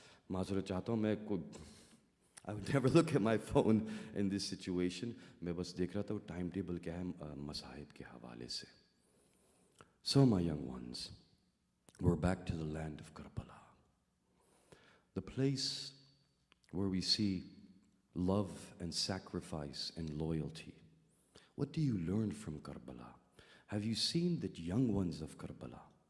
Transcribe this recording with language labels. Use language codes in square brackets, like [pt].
[hi] माज़रत चाहता हूँ [en] I would never look at my phone in this situation. [hi] मैं बस देख रहा था वो टाइम टेबल क्या है मसाहिब के हवाले से. [en] So my young ones, we're back to the land of Karbala, the place where we see love and sacrifice and loyalty. What do you learn from Karbala? Have you seen the young ones of Karbala?